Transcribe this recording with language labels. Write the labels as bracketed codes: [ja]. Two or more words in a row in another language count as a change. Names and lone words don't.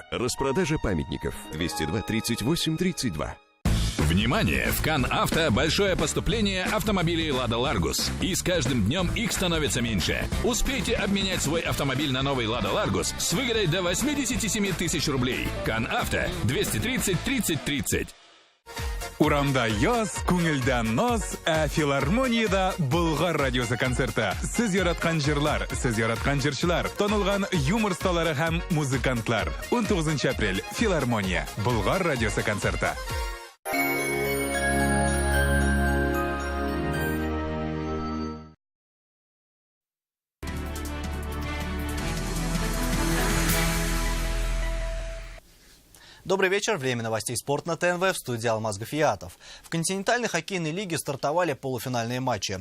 [ru] Распродажа памятников. 202 38 32. Внимание! В Кан-Авто большое поступление автомобилей «Лада Ларгус». И с каждым днем их становится меньше. Успейте обменять свой автомобиль на новый «Лада Ларгус» с выгодой до 87 тысяч рублей. Кан-Авто 230 30 30. [tt] Урамда яз, күңелдә наз, филармониядә Болгар радиосы концерты. Сез яраткан җырлар, сез яраткан җырчылар, танылган юмор сталары һәм музыкантлар. 19 апрель. Филармония. Болгар радиосы концерты. [ru] Добрый вечер. Время новостей «Спорт» на ТНВ. В студии Алмаз Гафиятов. В континентальной хоккейной лиге стартовали полуфинальные матчи.